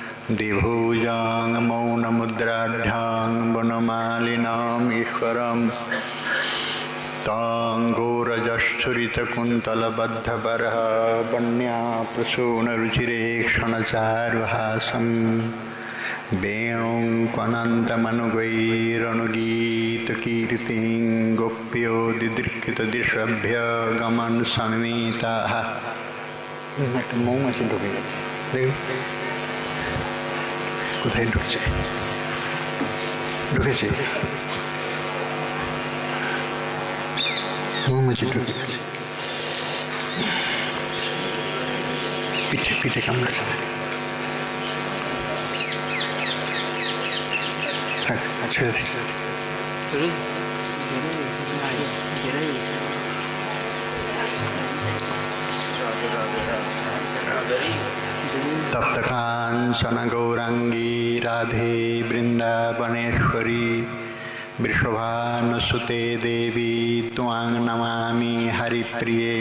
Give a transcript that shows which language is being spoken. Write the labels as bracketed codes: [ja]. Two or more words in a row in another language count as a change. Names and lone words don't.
[sa] द्विभुजां मौनमुद्राढ्यां वनमालिनाम् ईश्वरं तां घोरजस्फुरितकुन्तलबद्धबरः वन्याप्रसूनरुचिरे क्षणचारुहासं वेणुं क्वनन्तमनुगैरनुगीतकीर्तिं गोप्यो दिदृक्षितदिशभ्य गमन् समिताः। [bn] মৌ মাছি ঢুকে গেছে, কোথায় ঢুকছে? ঢুকেছে, মৌমাছি ঢুকে গেছে, পিঠে পিঠে কামড়েছে। থাক, ছেড়ে দিই। [sa] तप्तकांचन गौरांगी राधे वृंदावनेश्वरी वृषभानुसुते देवी त्वां नमामि हरिप्रिये।